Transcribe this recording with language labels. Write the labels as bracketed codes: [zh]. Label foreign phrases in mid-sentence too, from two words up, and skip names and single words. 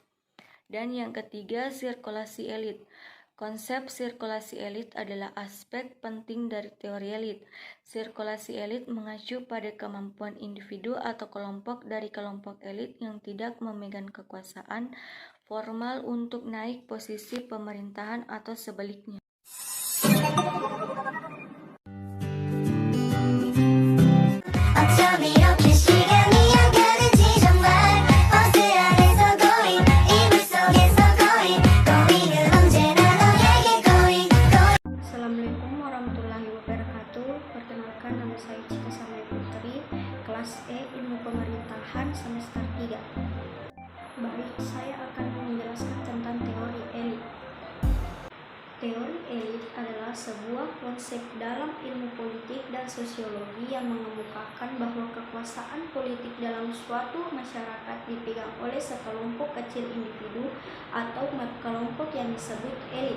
[id] Dan yang ketiga, sirkulasi elit. Konsep sirkulasi elit adalah aspek penting dari teori elit. Sirkulasi elit mengacu pada kemampuan individu atau kelompok dari kelompok elit yang tidak memegang kekuasaan formal untuk naik posisi pemerintahan atau sebaliknya. [ko] 어쩜 이렇게 시간이 안 가는지 정말 버스 안에서 going 이불 속에서 going은 언제나 너에게 going [ar] السلام عليكم ورحمة الله وبركاته. [id] Perkenalkan, nama saya Cika Samai Putri, kelas E Ilmu Pemerintahan semester 3. Baik, saya akan menjelaskan tentang teori elit. Teori elit adalah sebuah konsep dalam ilmu politik dan sosiologi yang mengemukakan bahwa kekuasaan politik dalam suatu masyarakat dipegang oleh sekelompok kecil individu atau kelompok yang disebut elit.